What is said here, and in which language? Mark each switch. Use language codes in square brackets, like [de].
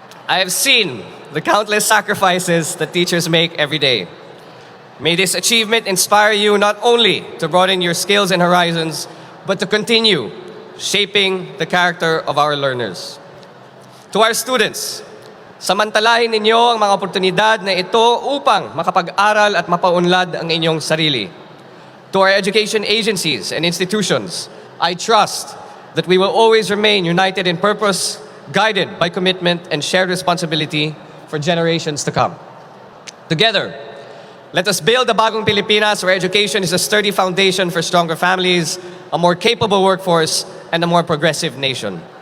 [en] I have seen the countless sacrifices that teachers make every day. May this achievement inspire you not only to broaden your skills and horizons, but to continue shaping the character of our learners. To our students, [tl] samantalahin ninyo ang mga oportunidad na ito upang makapag-aral at mapaunlad ang inyong sarili. [en] To our education agencies and institutions, I trust that we will always remain united in purpose, guided by commitment and shared responsibility for generations to come. Together, let us build a bagong Pilipinas where education is a sturdy foundation for stronger families, a more capable workforce, and a more progressive nation.